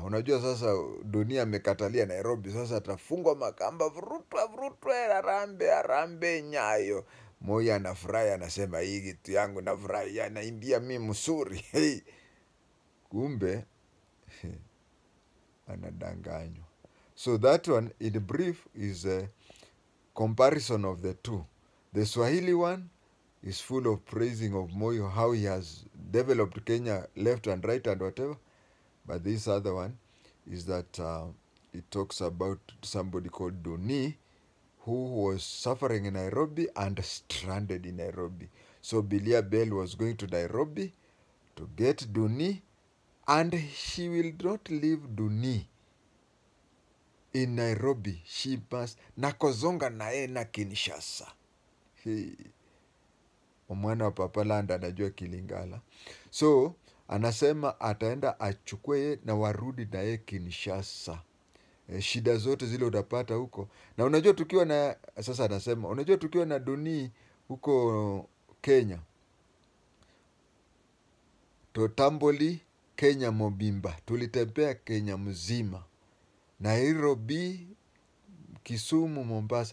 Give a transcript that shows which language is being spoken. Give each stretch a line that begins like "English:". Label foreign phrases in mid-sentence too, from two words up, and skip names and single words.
Swahili: Unajua sasa dunia amekatalia Nairobi, sasa atafungwa makamba, vrutwa, harambe, Nyayo. Moi anafurahi, anasema hii kitu yangu nafurahi, anaimbia mimi msuri. Kumbe anadanganywa.
English: So that one in brief is a comparison of the two. The Swahili one is full of praising of Moi, how he has developed Kenya left and right and whatever. But this other one is that it talks about somebody called Duni, who was suffering in Nairobi and stranded in Nairobi. So Billy Bell was going to Nairobi to get Duni, and she will not leave Duni in Nairobi. She must
Lingala: nakozonga na Kinshasa.
Swahili: Omwana wa Papa Land anajua Kilingala. So anasema ataenda achukue na warudi na yeye Kinshasa. Shida zote zile utapata huko. Na unajua tukiwa na, sasa anasema, unajua tukiwa na Duni huko Kenya,
Lingala: Totamboli, Kenya Mobimba,
Swahili: tulitembea Kenya mzima, Nairobi, Kisumu, Mombasa.